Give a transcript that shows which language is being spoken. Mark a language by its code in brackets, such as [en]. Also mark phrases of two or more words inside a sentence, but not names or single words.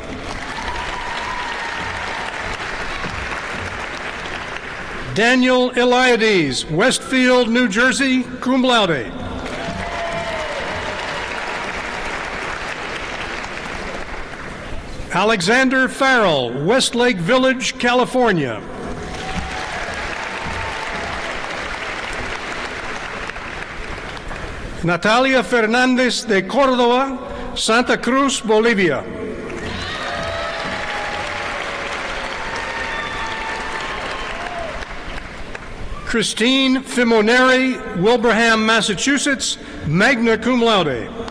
[en] Daniel Eliades, Westfield, New Jersey, [la] cum laude. [en] Alexander Farrell, Westlake Village, California. Natalia Fernandez de Córdoba, Santa Cruz, Bolivia. Christine Fimoneri, Wilbraham, Massachusetts, [la] magna cum laude.